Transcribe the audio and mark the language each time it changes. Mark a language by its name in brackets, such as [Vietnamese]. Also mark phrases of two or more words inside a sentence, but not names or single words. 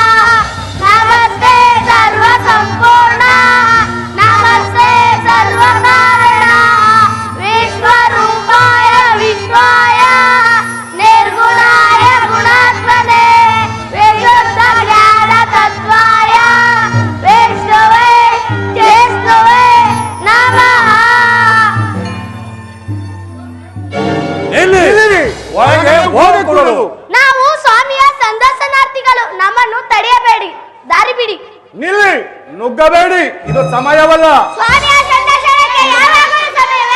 [Sanskrit] नमस्ते सर्वसम्पूर्ण नमस्ते सर्वकारण विश्वरूपाय विश्वाय निर्गुणाय गुणात्मने विशुद्ध ज्ञान तत्वाय विष्णवे चेष्णवे नमः [Kannada] ಒಳಗೆ ಹೋಗಕೂಡದು. ನಾವು ಸ್ವಾಮಿಯ ಸಂದರ್ಶನಾರ್ಥಿಗಳು ನಮ್ಮನ್ನು ತಡೆಯಬೇಡಿ ದಾರಿ ಬಿಡಿ ನಿಲ್ಲಿ, ನುಗ್ಗಬೇಡಿ, ಇದು ಸಮಯವಲ್ಲ. ಸ್ವಾಮಿಯ ಸಂದರ್ಶನಕ್ಕೆ ಯಾವಾಗಲೂ ಸಮಯವೇ